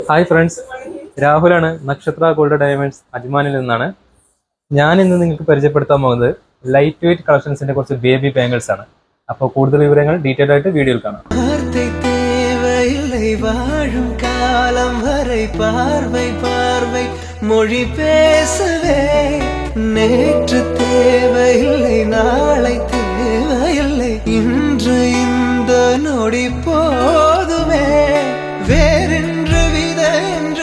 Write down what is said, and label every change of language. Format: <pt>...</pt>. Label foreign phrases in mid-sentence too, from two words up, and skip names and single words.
<en>hi friends,</en> <ml>രാഹുലാണ്. നക്ഷത്ര ഗോൾഡ് ഡയമണ്ട്സ് അജ്മാനിൽ നിന്നാണ്. ഞാൻ ഇന്ന് നിങ്ങൾക്ക് പരിചയപ്പെടുത്താൻ പോകുന്നത്</ml> <en>light weight collections</en> <ml>കുറച്ച്</ml> <en>baby bangles</en> <ml>ആണ്. അപ്പോൾ കൂടുതൽ വിവരങ്ങൾ ഡീറ്റെയിൽ ആയിട്ട് വീഡിയോയിൽ കാണാം.</ml> <ta>வாழும் காலம் வரை பார்வை பார்வை மொழி பேசவே நேற்று தேவையில்லை நாளை தேவையில்லை இன்று இந்த நொடி போதுமே வேறென்று வித என்று</ta>